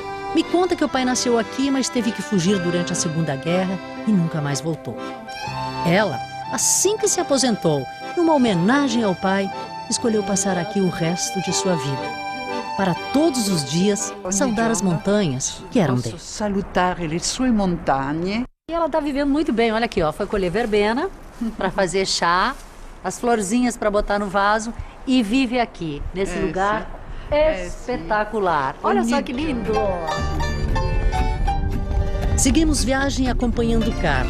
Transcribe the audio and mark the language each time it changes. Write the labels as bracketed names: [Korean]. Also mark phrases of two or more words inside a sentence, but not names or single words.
[Portuguese] Me conta que o pai nasceu aqui, mas teve que fugir durante a Segunda Guerra e nunca mais voltou. Ela, assim que se aposentou, numa homenagem ao pai, escolheu passar aqui o resto de sua vida. Para todos os dias, saudar as montanhas que eram dele. [Italian] Salutar le sue montagne. [Portuguese] E ela está vivendo muito bem, olha aqui, ó, foi colher verbena para fazer chá, as florzinhas para botar no vaso e vive aqui, nesse lugar espetacular. Olha só que lindo! Seguimos viagem acompanhando Carla.